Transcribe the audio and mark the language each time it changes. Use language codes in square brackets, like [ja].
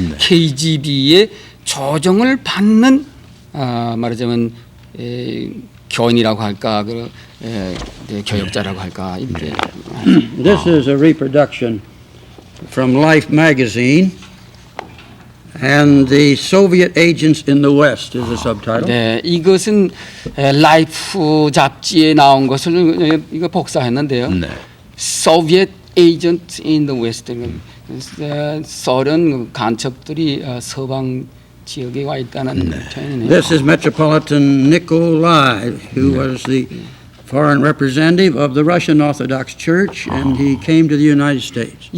[ko] KGB의 조정을 받는 말하자면 교인이라고 할까 교역자라고 할까 이렇게. [en] This is a reproduction from Life magazine, and the Soviet agents in the West is the subtitle. [ko] 네, 이것은 라이프 잡지에 나온 것을 이거 복사했는데요. 네. [en] Soviet agents in the West. [ko] 소련 간첩들이 서방 지역에 와 있다는 표현이네요. [en] This is Metropolitan Nikolai, who was the foreign representative of the Russian Orthodox Church, and he came to the United States.